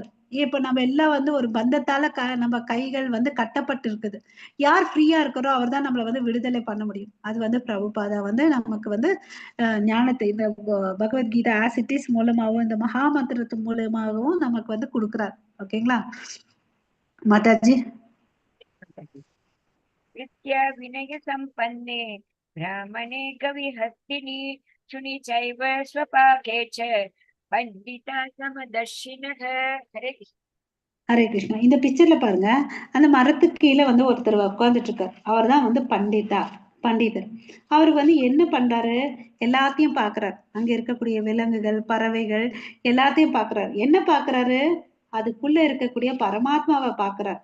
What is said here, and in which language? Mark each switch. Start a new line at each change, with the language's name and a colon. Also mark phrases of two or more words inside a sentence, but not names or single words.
Tamil: இப்ப நம்ம எல்லாம் வந்து ஒரு பந்தத்தால நம்ம கைகள் வந்து கட்டப்பட்டு இருக்குது. யார் ஃப்ரீயா இருக்கிறோ அவர் தான் நம்மள வந்து விடுதலை பண்ண முடியும். அது வந்து பிரபுபாதா வந்து நமக்கு வந்து ஞானத்தை இந்த பகவத்கீதா ஆஸ் இட் இஸ் மூலமாகவும் இந்த மகாமந்திரத்து மூலமாகவும் நமக்கு வந்து கொடுக்கிறார். ஓகேங்களா மாதாஜி?
Sanskrit: विद्या विनय संपन्ने ब्राह्मणे कविहस्तिनि शुनि चैव स्वपाके च पंडिता समदर्शिनः. हरे कृष्ण.
Tamil: ஹரே கிருஷ்ணா. இந்த பிக்சர்ல பாருங்க, அந்த மரத்துக்கு கீழே வந்து ஒருத்தர் உட்கார்ந்துட்டு இருக்காரு. அவர் தான் வந்து பண்டிதர். அவர் வந்து என்ன பண்றாரு, எல்லாத்தையும் பாக்குறாரு. அங்க இருக்கக்கூடிய விலங்குகள், பறவைகள் எல்லாத்தையும் பாக்குறாரு. என்ன பாக்குறாரு? அதுக்குள்ள இருக்கக்கூடிய பரமாத்மாவை பாக்குறாரு.